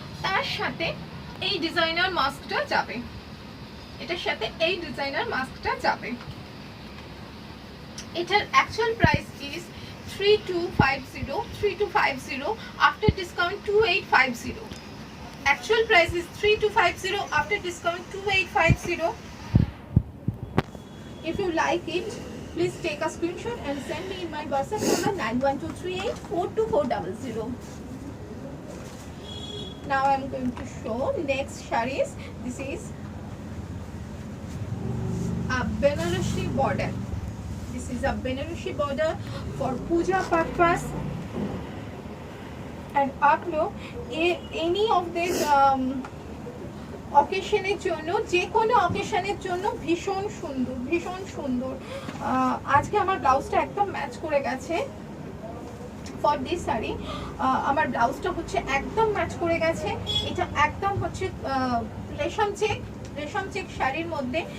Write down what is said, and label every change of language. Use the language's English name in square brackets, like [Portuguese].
[Bangla] তার সাথে এই ডিজাইনার মাস্কটা যাবে, এটার সাথে এই ডিজাইনার মাস্কটা যাবে. [English] এটার actual price is 3250, after discount 2850. Actual price is 3250, after discount 2850. If you like it, please take a screenshot and send me in my WhatsApp number 9123842400. Now I am going to show next sarees. This is a Banarasi border. This is a Banarasi border for puja purpose, and [Hindi] आप लोग [English] any of this [Bangla] অকেশনের জন্য, যে কোনো অকেশনের জন্য ভীষণ সুন্দর. আজকে আমার ব্লাউজটা একদম ম্যাচ করে গেছে [English] for this [Bangla] শাড়ি. আমার ব্লাউজটা হচ্ছে একদম ম্যাচ করে গেছে. এটা একদম হচ্ছে রেশম চেক শাড়ির মধ্যে.